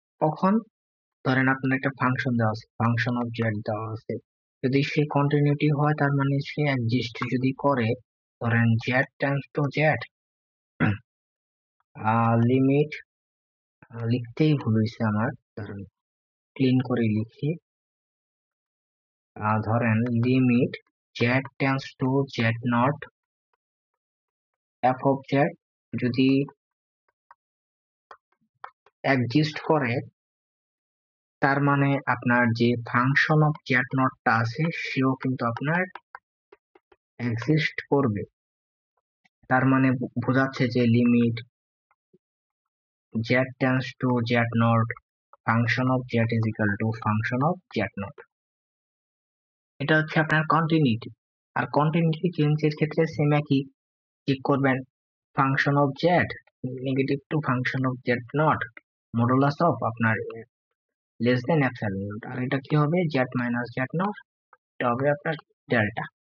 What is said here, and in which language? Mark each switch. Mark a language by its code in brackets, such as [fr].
[bn] কখন, ধরেন আপনার একটা ফাংশন দেওয়া আছে, ফাংশন অফ জেড দেওয়া আছে, যদি সে কন্টিনিউটি হয় তার মানে সে এক্সিস্ট যদি করে, ধরেন Z tends to Z, limit, লিখতেই ভুল হয়েছে আমার, ধরেন ক্লিন করে লিখি, ধরেন limit Z tends to z nought F of Z যদি এক্সিস্ট করে, তার মানে আপনার যে ফাংশন অফ জেড নটটা আছে সেও কিন্তু আপনার এক্সিস্ট করবে। তার মানে বোঝাচ্ছে যে [en] Limit z tends to z naught function of z is equal to function of z naught। [bn] এটা হচ্ছে আপনার কন্টিনিউটি। আর কন্টিনিউটি চেঞ্জের ক্ষেত্রে সেম একই, চেক করবেন function of z negative two function of z not modulus of আপনার less than epsilon not. আর এটা কি হবে, z - z নট, এটা হবে আপনার ডেল্টা।